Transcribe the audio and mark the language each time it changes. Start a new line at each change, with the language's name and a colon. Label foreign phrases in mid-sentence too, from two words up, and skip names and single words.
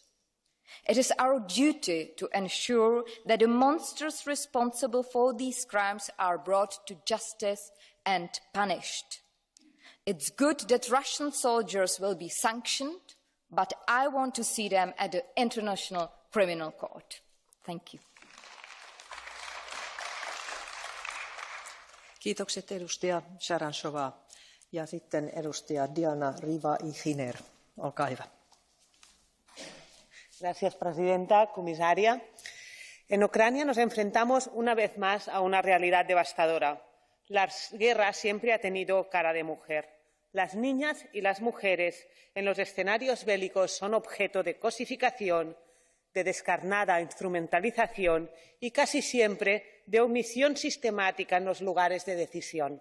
English: It is our duty to ensure that the monsters responsible for these crimes are brought to justice and punished. It's good that Russian soldiers will be sanctioned, but I want to see them at the International Criminal Court. Thank you.
Finnish: Kiitokset edustaja Sharansova. Ja sitten edustaja Diana Riva-Ihiner. Olkaa hyvä.
Spanish: Gracias, presidenta, comisaria. En Ucrania nos enfrentamos una vez más a una realidad devastadora. La guerra siempre ha tenido cara de mujer. Las niñas y las mujeres en los escenarios bélicos son objeto de cosificación, de descarnada instrumentalización y casi siempre de omisión sistemática en los lugares de decisión.